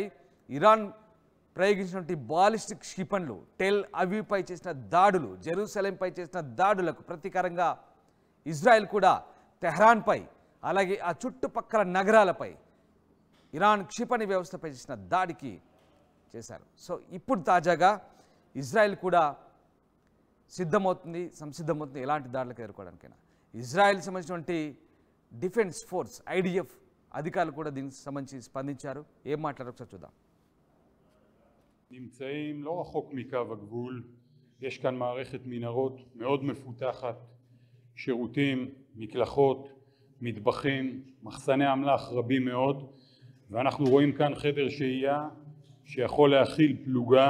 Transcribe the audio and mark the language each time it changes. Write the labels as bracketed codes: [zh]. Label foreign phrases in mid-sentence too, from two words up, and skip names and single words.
[te] ఇరాన్ ప్రయోగించినటువంటి బాలిస్టిక్ క్షిపణులు టెల్ అవీవ్పై చేసిన దాడులు, జెరూసలేంపై చేసిన దాడులకు ప్రతీకారంగా ఇజ్రాయెల్ కూడా టెహరాన్పై, అలాగే ఆ చుట్టుపక్కల నగరాలపై ఇరాన్ క్షిపణి వ్యవస్థపై చేసిన దాడికి చేశారు. సో ఇప్పుడు తాజాగా ఇజ్రాయెల్ కూడా సిద్ధమవుతుంది, సంసిద్ధమవుతుంది ఎలాంటి దాడులకు ఎదుర్కోవడానికైనా. ఇజ్రాయెల్ సంబంధించినటువంటి [en] defence force [te] IDF అధికారులు కూడా దీనికి సంబంధించి స్పందించారు. ఏం మాట్లాడారు ఒకసారి చూద్దాం. [he] נמצאים לא רחוק מקו הגבול, יש כאן מערכת מנהרות מאוד מפותחת, שירותים, מקלחות, מטבחים, מחסני אמל"ח רבים מאוד, ואנחנו רואים כאן חדר שהייה שיכול להכיל פלוגה.